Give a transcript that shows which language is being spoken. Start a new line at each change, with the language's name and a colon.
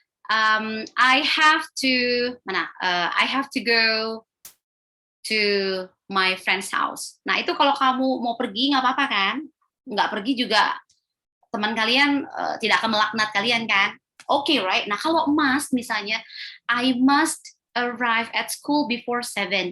English: I have to go to my friend's house.
Indonesian: Nah itu kalau kamu mau pergi nggak apa-apa kan, nggak pergi juga teman kalian tidak akan melaknat kalian kan.
English: Oke, right? Nah, kalau must misalnya, I must arrive at school before 7.